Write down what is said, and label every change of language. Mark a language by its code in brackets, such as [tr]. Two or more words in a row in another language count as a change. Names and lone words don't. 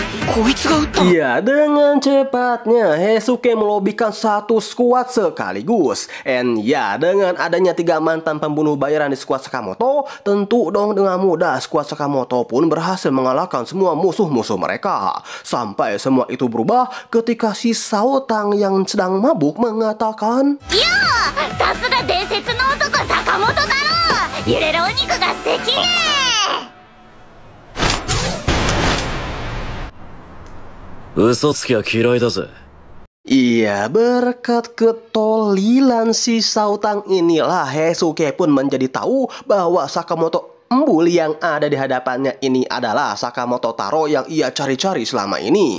[id] Iya, dengan cepatnya Heisuke melobbykan satu skuad sekaligus. And ya, dengan adanya 3 mantan pembunuh bayaran di skuad Sakamoto, tentu dong dengan mudah skuad Sakamoto pun berhasil mengalahkan semua musuh-musuh mereka. Sampai semua itu berubah ketika si Saotang yang sedang mabuk mengatakan, [ja] "よ、さすが伝説の男坂本だろ. 揺れるお肉が素敵ね." [id] Iya, berkat ketolilan si Saotang inilah Heisuke pun menjadi tahu bahwa Sakamoto embul yang ada di hadapannya ini adalah Sakamoto Taro yang ia cari-cari selama ini.